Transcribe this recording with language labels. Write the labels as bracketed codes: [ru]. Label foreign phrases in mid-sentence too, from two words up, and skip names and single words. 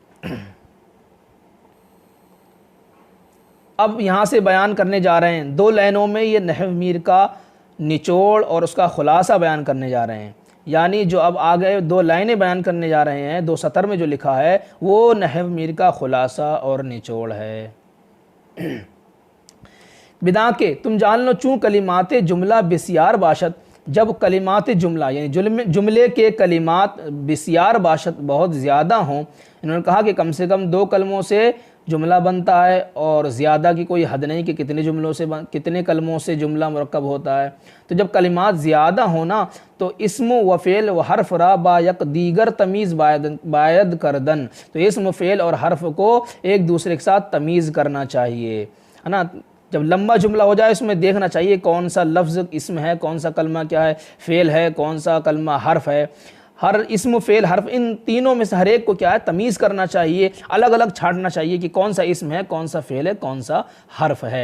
[ur] اب یہاں سے بیان کرنے جا رہے ہیں 2 لائنوں میں، یہ نحو میر کا نچوڑ اور اس کا خلاصہ بیان کرنے جا رہے ہیں، یعنی جو اب آگے 2 لائنیں بیان کرنے جا رہے ہیں، 2 سطر میں جو لکھا ہے وہ نحو میر کا خلاصہ اور نچوڑ ہے۔ [fa] بدا کے [ur] تم جان لو [fa] چوں کلمات جملہ بسیار باشد، [ur] جب کلمات جملہ یعنی جملے کے کلمات [fa] بسیار باشد [ur] بہت زیادہ ہوں، انہوں نے کہا کہ کم سے کم 2 کلموں سے جملہ بنتا ہے، اور زیادہ کی کوئی حد نہیں کہ کتنے کلموں سے جملہ مرکب ہوتا ہے، تو جب کلمات زیادہ ہونا تو [fa] اسم و فعل و حرف را با یک دیگر تمیز باید کردن، [ur] تو اسم فعل اور حرف کو ایک دوسرے کے ساتھ تمیز کرنا چاہیے، ہے نا۔ جب لمبا جملہ ہو جائے اس میں دیکھنا چاہیے کون سا لفظ اسم ہے، کون سا کلمہ کیا ہے، فعل ہے، کون سا کلمہ حرف ہے، ہر اسم فعل حرف ان تینوں میں سے ہر ایک کو کیا ہے، تمیز کرنا چاہیے، الگ الگ چھانٹنا چاہیے کہ کون سا اسم ہے، کون سا فعل ہے، کون سا حرف ہے۔